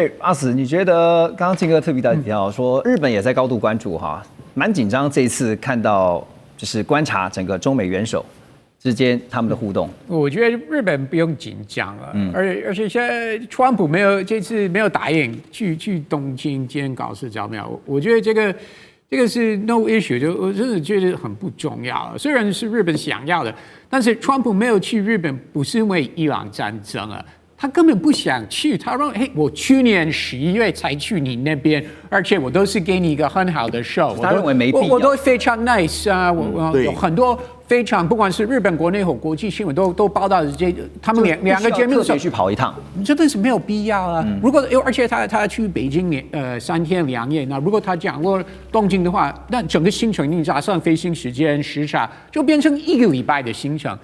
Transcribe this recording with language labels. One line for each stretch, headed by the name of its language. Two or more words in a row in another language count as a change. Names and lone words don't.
Chinese: 對，阿史，你覺得剛剛金哥特別提到說，日本也在高度關注蠻緊張。這一次看到就是觀察整個中美元首之間他們的互動。我覺得日本不用緊張了，而且現在川普這次沒有答應去東京見高市早苗，我覺得這個是
English: no issue，
Chinese: 就我真的覺得很不重要。雖然是日本想要的，但是川普沒有去日本，不是因為伊朗戰爭啊。他根本不想去，他說：“嘿，我去年11月才去你那邊，而且我都是給你一個很好的 show。” 他認為沒必要，我都非常 nice 啊，我有很多非常，不管是日本國內或國際新聞都報道這，他們兩個節目的時候去跑一趟，真的是沒有必要啊。如果而且他去北京3天2夜，那如果他講過東京的話，那整個行程你加上飛行時間時差，就變成1個禮拜的行程。